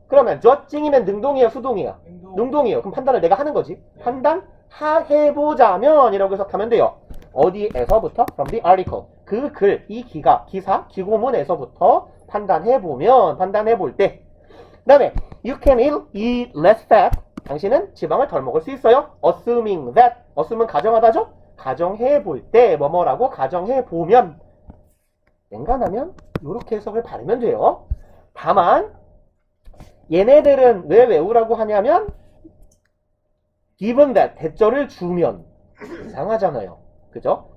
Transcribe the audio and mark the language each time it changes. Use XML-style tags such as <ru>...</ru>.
<ko>그러면 judging이면 능동이에요, 수동이에요? 능동이에요. 그럼 판단을 내가 하는 거지. 판단해보자면 이라고 해석하면 돼요. 어디에서부터?</ko> <en>From the article.</en> <ko>그 글, 이 기사, 기고문에서부터 판단해보면, 판단해볼 때. 그 다음에</ko> <en>you can eat less fat.</en> <ko>당신은 지방을 덜 먹을 수 있어요.</ko> <en>Assuming that.</en> <ko>assume은 가정하다죠? 가정해볼 때 뭐뭐라고 가정해보면, 맹간하면 이렇게 해석을 바르면 돼요. 다만 얘네들은 왜 외우라고 하냐면 given that, 대절을 주면 이상하잖아요. 그죠?</ko>